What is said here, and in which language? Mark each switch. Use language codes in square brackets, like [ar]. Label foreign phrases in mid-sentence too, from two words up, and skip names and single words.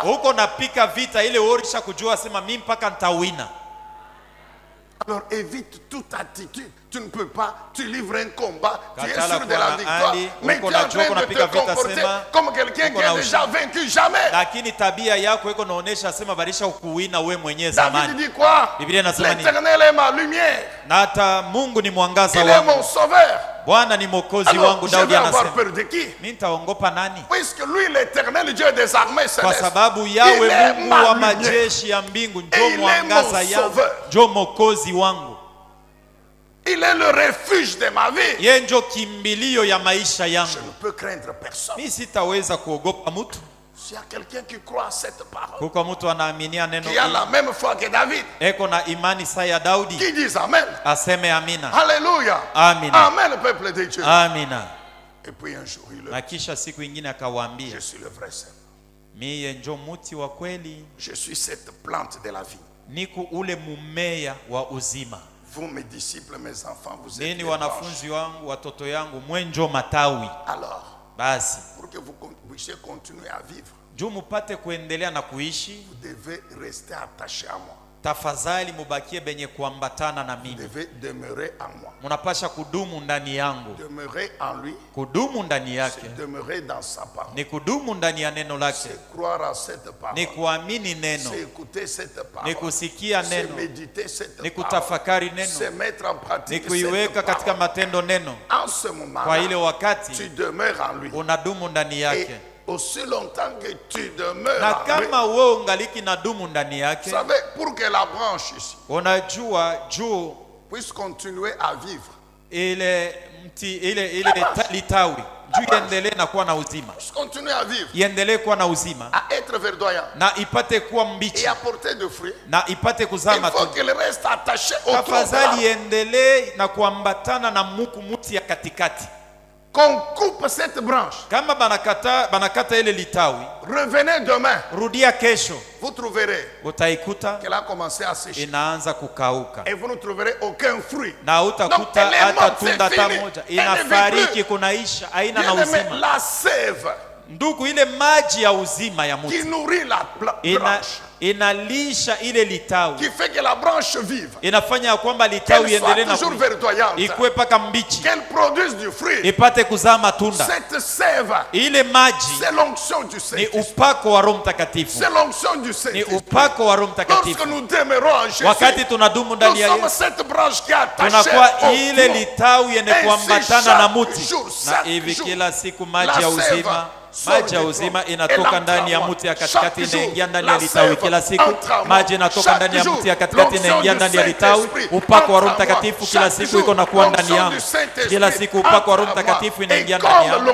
[sw] Uko napika vita ile orisha kujua sema mimi mpaka nitawina. [fr] Alors évite toute attitude. Tu ne peux pas, tu livres un combat, tu es sûr de la victoire, mais tu es en train de te comporter comme quelqu'un qui a déjà vaincu jamais. [sw] Lakini tabia yako iko naonesha sema barisha ukuwina wewe mwenyewe zamani. [fr] David dit quoi? [sw] Biblia inasema nini? [fr] L'Éternel est ma lumière. [sw] Na hata Mungu ni mwangaza wangu. [fr] Il est mon sauveur. [sw] Bwana ni mwokozi wangu. Daudi anasema. [fr] Peur de qui? [sw] Mimi nitaogopa nani? [fr] Puisque lui l'Éternel Dieu des armées célestes. [sw] Kwa sababu yawe Mungu wa majeshi ya mbingu ndio mwangaza yangu. Ndio mwokozi wangu. [fr] Il est le refuge de ma vie. [sw] Yeye ndio kimbilio ya maisha yangu. [fr] Je ne peux craindre personne. [sw] Mimi sitaweza kuogopa mtu. [fr] S'il y a quelqu'un qui croit à cette parole, [sw] kuko mtu anaaminia neno [fr] qui a la même foi que David, [sw] eko na imani sawa ya Daudi, [fr] qui dit amen, [sw] aseme amina. [fr] Alléluia. [sw] Amina. [fr] Amen, le peuple de Dieu. [sw] Amina. [fr] Et puis un jour il [sw] na kisha siku nyingine akawaambia, [fr] je suis le vrai Seigneur. [sw] Mimi ndio mti wa kweli. [fr] Je suis cette plante de la vie. [sw] Niko ule mumea wa uzima. [fr] Vous mes disciples, mes enfants, vous êtes [sw] nini wanafunzi wangu, watoto yangu, mwenjo matawi. [fr] Alors, [sw] basi [fr] pour que vous puissiez continuer à vivre, [sw] juu mupate kuendelea na kuishi, [fr] vous devez rester attaché à moi. [sw] Tafadhali mubakie benye kuambatana na mimi. [fr] Vous devez demeurer en moi. [sw] Munapasha kudumu ndani yangu. [fr] Demeurer en lui. [sw] Kudumu ndani yake. [fr] C'est demeurer dans sa parole. [sw] Ni kudumu ndani ya neno lake. [fr] C'est croire à cette parole. [sw] Ni kuamini neno. [fr] C'est écouter cette parole. [sw] Ni kusikia neno. [fr] C'est méditer cette parole. [sw] Ni kutafakari neno. [fr] C'est mettre en pratique. [sw] Ni kuiweka katika matendo neno. [fr] En ce moment, [sw] kwa ile wakati [fr] tu demeures en lui. [sw] Unadumu ndani yake. [fr] Aussi longtemps que tu demeures [sw] na kama wewe ungaliki na dumu ndani yake, [fr] vous savez, pour que la branche ici [sw] unajua juu [fr] puisse continuer à vivre, [sw] ile mti ile litawi juu iendelee na kuwa na uzima, [fr] continuer à vivre, [sw] iendelee kuwa na uzima, [fr] à être verdoyant, [sw] na ipate kuwa mbichi, [fr] et apporter de fruits, [sw] na ipate kuzaa matunda, [fr] il faut qu'elle reste attachée au tronc. [sw] Tafadhali iendelee na kuambatana na muti ya katikati. [fr] Qu'on coupe cette branche. [sw] Kama banakata ile litawi, [fr] revenez demain. [sw] Rudia kesho. [fr] Vous trouverez [sw] utaikuta [fr] qu'elle a commencé à sécher. [sw] Inaanza kukauka. [fr] Et vous ne trouverez aucun fruit. [sw] Na utakuta hata tunda hata moja. Inafariki, kunaisha, haina na uzima. [fr] La sève, [sw] ndugu, ile maji ya uzima ya mti [fr] qui nourrit la branche, [sw] inalisha ile litawi, [fr] qui fait que la branche vive, [sw] inafanya kwamba litawi iendelee na ikuwe paka mbichi, [fr] qu'elle produise du fruit, [sw] ipate kuzaa matunda. [fr] Cette sève, [sw] ile maji, [fr] c'est l'onction du Saint-Esprit, [sw] ni upako wa Roho Mtakatifu, [fr] c'est l'onction du Saint-Esprit, [sw] ni upako wa Roho Mtakatifu. [fr] Lorsque nous demeurons en Jésus, [sw] wakati tunadumu ndani ya Yesu, [fr] cette branche qui est attachée, [sw] tunakuwa ile litawi yenye kuambatana na mti, na hivi kila siku maji ya uzima, maji ya uzima inatoka ndani ya mti ya katikati inaingia ndani ya litawi. Kila siku maji inatoka ndani ya mti ya katikati inaingia ndani ya litawi. Upako wa Roho Mtakatifu kila siku iko nakuwa ndani yangu. Kila siku upako wa Roho Mtakatifu inaingia ndani yangu.